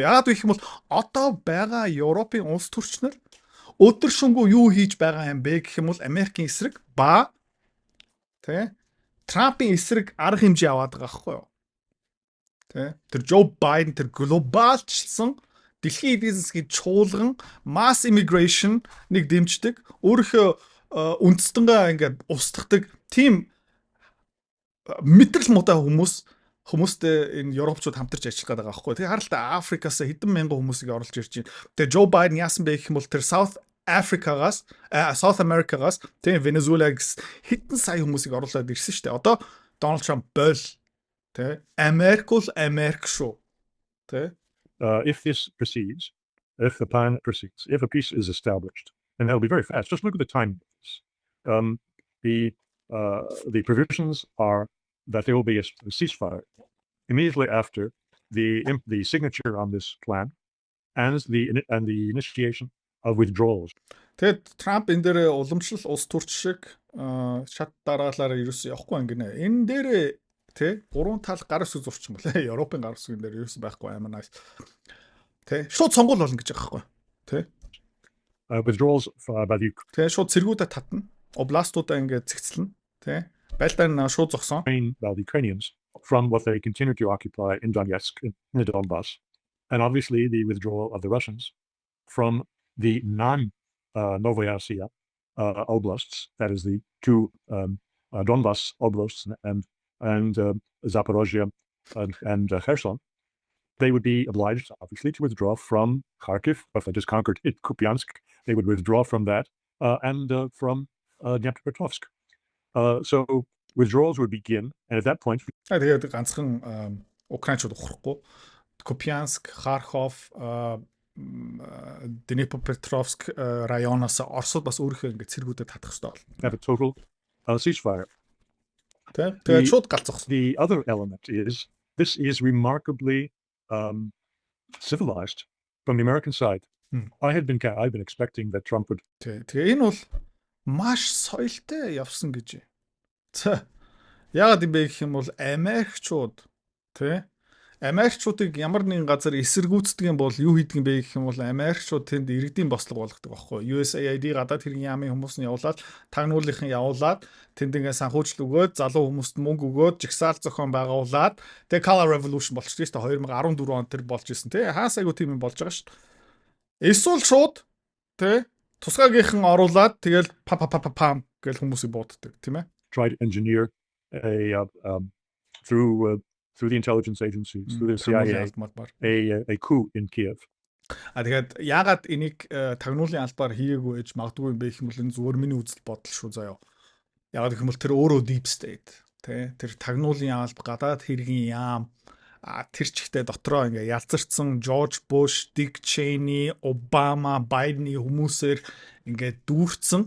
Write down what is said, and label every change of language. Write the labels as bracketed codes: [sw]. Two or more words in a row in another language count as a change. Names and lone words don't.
[mn] Яагаад вэ гэх юм бол одоо байгаа Европын улс төрчнөр өдөр шөнөгүй юу хийж байгаа юм бэ гэх юм бол Америкийн эсрэг ба Трампын эсрэг арга хэмжээ аваад байгаа байхгүй юу? Тэр Joe Biden тэр глобалчлсан дэлхийн эдийн засгийн чуулган [en] mass immigration [mn] нэг дэмждэг. Өөрийнхөө үндэстэнгээ ингээд устгадаг тийм мэдрэл муутай хүмүүстэй энэ европчууд хамтарч ажиллах гэдэг байгаа байхгүй. Тэгээ харалтаа Африкаас хэдэн мянган хүмүүсийг оруулж ирж байна. Тэгээ Joe Biden яасан бэ гэх юм бол тэр South America-гаас тийм Венезуэлагаас хэдэн сая хүмүүсийг оруулаад ирсэн шүү дээ. Одоо Donald Trump бол тийм Америк шүү. Тийм [en] If this proceeds, if the plan proceeds, if a peace is established, and that'll be very fast. Just look at the time. The provisions are that there will be a ceasefire immediately after the signature on this plan and the initiation of withdrawals. [mn] Тэгээд Трамп энэ дээр уламжлал улс төрч шиг шат дараалалаар ерөөсөө явахгүй ингэнэ. Энэ дээр гурван тал гар үсэг зурчин болоо. Европын гар үсгэн дээр ерөөсөө байхгүй амар nice. Шууд сонгуул болно гэж байгаа байхгүй. [en] Withdrawals by the [mn] шууд цэргүүдэ татна. Областуудаа ингээд цэгцлэн. Байлдаа шууд зогсон. [en] By the Ukrainians from what they continue to occupy in Donetsk, in the Donbass. And obviously the withdrawal of the Russians from the non-Novaya oblasts, that is the two Donbass oblasts and Zaporozhye and Kherson. They would be obliged, obviously, to withdraw from Kharkiv. If they just conquered Kupiansk, they would withdraw from that and from Dnipropetrovsk. So withdrawals would begin, and at that point, [mn] тэгээд ганцхан Украинчууд ухрахгүй. Kupiansk, Kharkov, Dnipropetrovsk районоос Оросд бас өөрийнхөө ингээд цэргүүдэд татах хэрэгтэй болно. [en] Have a total ceasefire. [mn] Тэгээд шууд галзах. [en] The other element is this is remarkably civilized from the American side. I've been expecting that Trump would. [mn] Тэгээ энэ бол маш соёлтой явсан гэж. Яагаад юм бэ гэх юм бол Америкчуудыг ямар нэгэн газар эсэргүүцдэг юм бол юу хийдэг юм бэ гэх юм бол Америкчууд тэнд иргэдийн бослого болгодог байхгүй. USAID гадаад хэргийн яамын хүмүүс нь явуулаад, тагнуулынхан явуулаад, тэнд ингээ санхүүжил өгөөд, залуу хүмүүст мөнгө өгөөд, жигсаал зохион байгуулад, тэгээ [en] Color Revolution [mn] болчихсон шүү дээ. 2014 онд тэр болж исэн тий. Хаас айгу тийм юм болж байгаа шүү дээ. Эсвэл шууд тий тусгаагийнхан оруулаад тэгэл пам гэл хүмүүсийг бууддаг тийм ээ. [en] Try to engineer through the intelligence agencies, through the CIA, a coup in Kiev. [mn] Тэгээд яагаад энийг тагнуулын албаар хийгээгүй гэж магадгүй юм бэ гэх юм бол энэ зүгээр миний үзэл бодол шүү заяа. Яагаад гэх юм бол тэр өөрөө [en] deep state [mn] тэр тагнуулын алба гадаад хэргийн яам тэр чигтээ дотроо ингээ ялзарсан Жорж Буш, Дик Чейни, Обама, Байдны хүмүүсээр ингээ дүүрсэн.